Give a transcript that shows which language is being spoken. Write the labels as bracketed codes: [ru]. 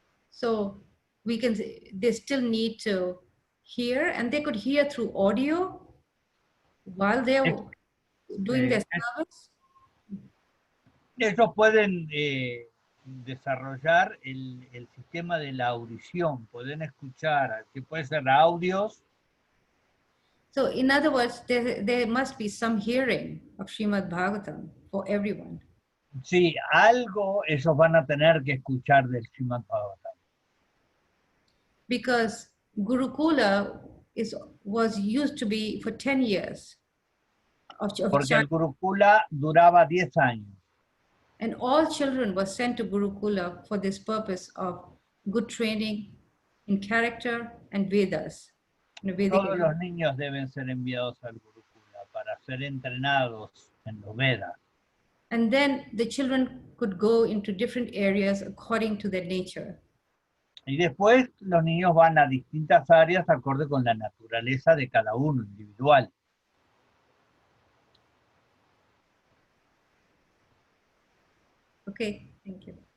[en] So they still need to hear, and they could hear through audio while they're doing their service. [es] Ellos pueden desarrollar el sistema de la audición, pueden escuchar, que puede ser audios. [en] So in other words, there must be some hearing of Srimad-bhagavatam for everyone. [es] Sí, algo ellos van a tener que escuchar del Srimad-bhagavatam. [en] Because Gurukula was used to be for 10 years. [es] Porque el Gurukula duraba 10 años. [en] And all children were sent to Gurukula for this purpose of good training in character and Vedas. [es] Todos los niños deben ser enviados al Gurukula para ser entrenados en los Vedas. [en] And then the children could go into different areas according to their nature. [es] Y después los niños van a distintas áreas acorde con la naturaleza de cada uno, individual. [en] Okay, thank you.